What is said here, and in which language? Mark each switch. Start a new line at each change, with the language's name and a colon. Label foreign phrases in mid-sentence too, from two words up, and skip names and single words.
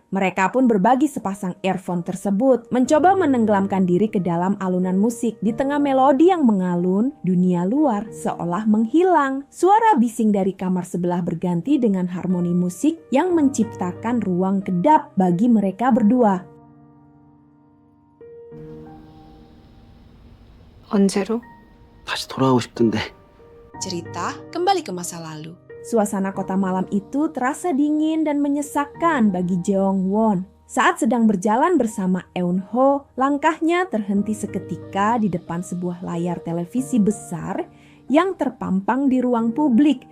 Indonesian: Mereka pun berbagi sepasang earphone tersebut, mencoba menenggelamkan diri ke dalam alunan musik. Di tengah melodi yang mengalun, dunia luar seolah menghilang. Suara bising dari kamar sebelah berganti dengan harmoni musik yang menciptakan ruang kedap bagi mereka berdua.
Korean: 언제로? 다시 돌아가고 싶던데.
Indonesian: Cerita kembali ke masa lalu. Suasana kota malam itu terasa dingin dan menyesakkan bagi Jeongwon. Saat sedang berjalan bersama Eun-ho, langkahnya terhenti seketika di depan sebuah layar televisi besar yang terpampang di ruang publik.